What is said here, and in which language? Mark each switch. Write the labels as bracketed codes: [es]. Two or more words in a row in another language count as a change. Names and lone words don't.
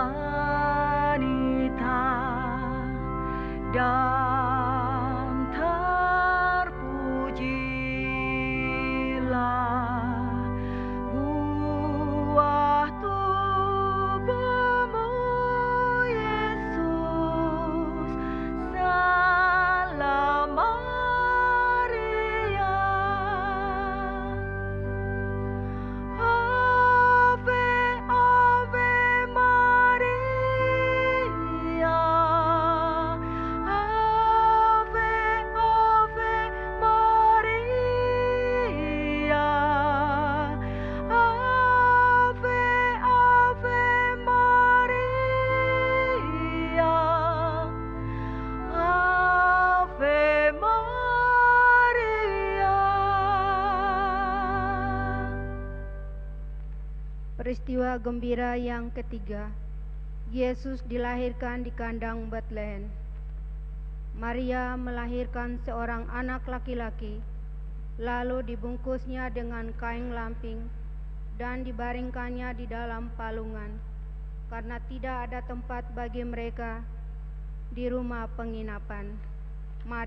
[id] wanita dan terpujilah buah tubuhmu, Yesus. Salam Maria, [la] Ave, Ave Maria, Ave, Ave Maria, Ave, Ave Maria, Ave Maria. [id] Peristiwa gembira yang ketiga, Yesus dilahirkan di kandang Betlehem. Maria melahirkan seorang anak laki-laki, lalu dibungkusnya dengan kain lamping dan dibaringkannya di dalam palungan, karena tidak ada tempat bagi mereka di rumah penginapan.